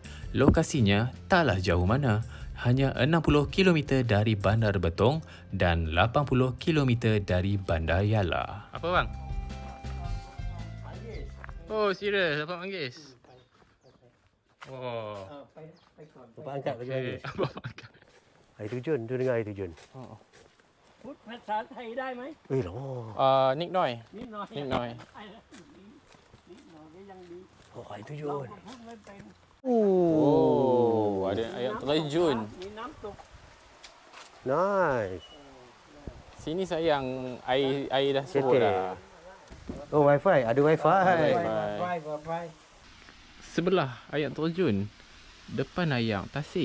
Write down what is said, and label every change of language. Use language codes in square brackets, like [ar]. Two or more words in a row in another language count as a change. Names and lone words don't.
[ms] Lokasinya taklah jauh mana, hanya 60 km dari Bandar Betong dan 80 km dari Bandar Yala. Apa bang? Oh, serius? Dapat manggis? Oh. Bapak angkat bagi manggis. Bapak angkat. Air terjun, tu dengar air terjun. [th] พูดภาษาไทยได้ไหม นิดหน่อย นิดหน่อย นิดหน่อย นิดหน่อยก็ยังดี [ms] Air [th] เรา [ms] terjun. [th] ก็พูดไม่เป็น [ms] Oh, ada ayam terjun. [th] มีน้ำตก [ms] Nice. Sini sayang air dah surut Cetek. dah. Oh, wifi. Ada wifi. [th] ไฟ [ms] Sebelah ayam terjun. Depan ayam Tasik.